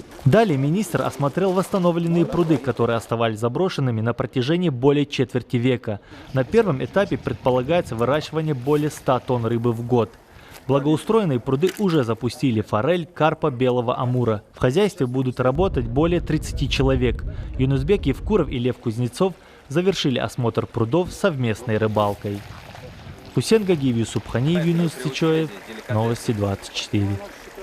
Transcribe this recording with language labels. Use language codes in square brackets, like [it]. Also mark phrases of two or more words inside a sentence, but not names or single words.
[ru] Далее министр осмотрел восстановленные пруды, которые оставались заброшенными на протяжении более четверти века. На первом этапе предполагается выращивание более 100 тонн рыбы в год. Благоустроенные пруды уже запустили форель, карпа, белого амура. В хозяйстве будут работать более 30 человек. Юнусбек Евкуров и Лев Кузнецов завершили осмотр прудов совместной рыбалкой. Хусен Гагиев, Юсуп Ханиев, Юнус Сичоев. Новости 24.